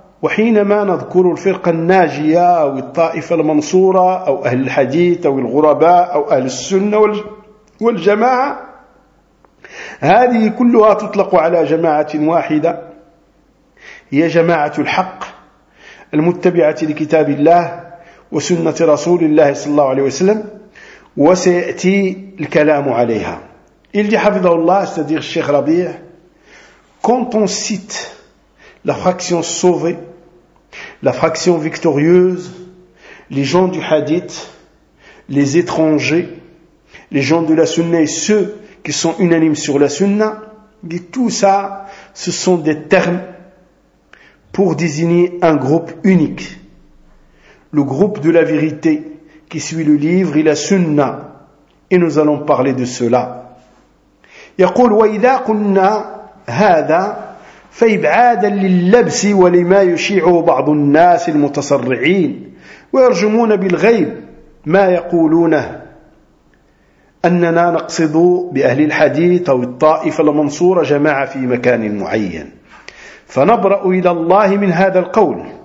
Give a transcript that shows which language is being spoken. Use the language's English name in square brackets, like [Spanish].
[Arabic] وحينما نذكر الفرقة الناجية أو الطائفة المنصورة أو أهل الحديث أو الغرباء أو أهل السنة والجماعة هذه كلها تطلق على جماعة واحدة هي جماعة الحق المتبعة لكتاب الله وسنة رسول الله صلى الله عليه وسلم وسيأتي الكلام عليها. إلجي حفظه الله استدير الشيخ ربيع [French] quand on cite la fraction sauvée, la fraction victorieuse, les gens du hadith, les étrangers, les gens de la sunna et ceux qui sont unanimes sur la sunna, tout ça, ce sont des termes pour désigner un groupe unique. Le groupe de la vérité qui suit le livre et la sunna. Et nous allons parler de cela. [Arabic] يقول وإذا قلنا هذا فإبعادا لللبس ولما يشيعه بعض الناس المتصرعين ويرجمون بالغيب ما يقولونه أننا نقصد بأهل الحديث أو الطائفة المنصورة جماعة في مكان معين فنبرأ إلى الله من هذا القول.